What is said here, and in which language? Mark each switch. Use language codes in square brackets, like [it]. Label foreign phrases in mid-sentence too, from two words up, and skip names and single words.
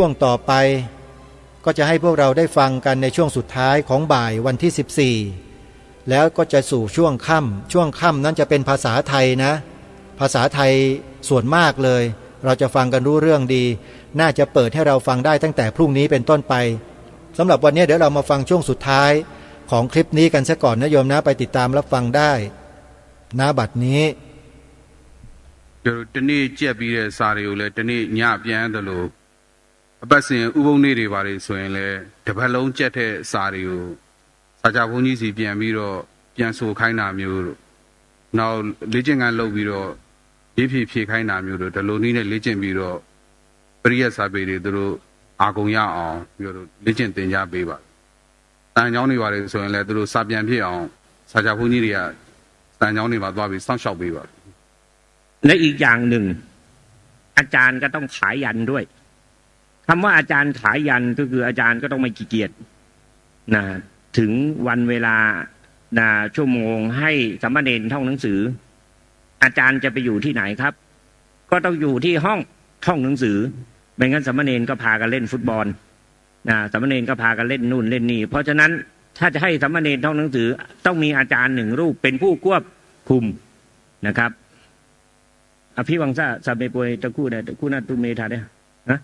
[th] งต่อไปก็จะให้พวกเราได้ฟังกันในช่วงสุดท้ายของบ่ายวันที่14แล้วก็จะสู่ช่วงค่ำนั้นจะเป็นภาษาไทยนะภาษาไทยส่วนมากเลยเราจะฟังกันรู้เรื่องดีน่าจะเปิดให้เราฟังได้ตั้งแต่พรุ่งนี้เป็นต้นไปสำหรับวันนี้เดี๋ยวเรามาฟังช่วงสุดท้ายของคลิปนี้กันซะก่อนนะโยมนะไปติดตามรับฟังได้ณบัดนี้ [my] တနေ့ကြက်ပြီးတဲ့စာတွေကိုလည်းတနေ့ညပြန်တယ်လို့အပတ်စဉ်ဥပုံနေ့တွေပါလေဆိုရင်လည်းတစ် ပတ်လုံးကြက်တဲ့စာတွေကိုစာကြဘုန်းကြီးစီပြန်ပြီးတော့ပြန်ဆိုခိုင်းတာမျိုးတို့နောက်လေ့ကျင့်ခန်းလုပ်ပြီးတော့ရေးဖြည့်ခိုင်းတာမျိုးတို့ဒီလိုနည်းနဲ့လေ့ကျင့်ပြီးတော့ပရိယတ်စာပေတွေသူတို့အာကုန်ရအောင်ပြီးတော့လေ့ကျင့်သင်ကြားပေးပါတန်ကြောင်းတွေပါလေဆိုရင်လည်းသူတို့စာပြန်ဖြစ်အောင်စာကြဘုန်းကြီးတွေကတန်ကြောင်းတွေမှာသွားပြီးစောင့်ရှောက်ပေးပါ [th] และอีกอย่างหนึ่งอาจารย์ก็ต้องขายยันด้วยคำว่าอาจารย์ขายยันก็คืออาจารย์ก็ต้องไม่ขี้เกียจนะถึงวัน เวลาชั่วโมงให้สามเณรท่องหนังสืออาจารย์จะไปอยู่ที่ไหนครับก็ต้องอยู่ที่ห้องท่องหนังสือไม่งั้นสามเณรก็พากันเล่นฟุตบอลสามเณรก็พากันเล่นนู่นเล่นนี่เพราะฉะนั้นถ้าจะให้สามเณรท่องหนังสือต้องมีอาจารย์หนึ่งรูปเป็นผู้ควบคุมนะครับอภิวังซาซาเบปวยตะคู่เนี่ยตะคู่นาตุเมธาเนี่ยนะ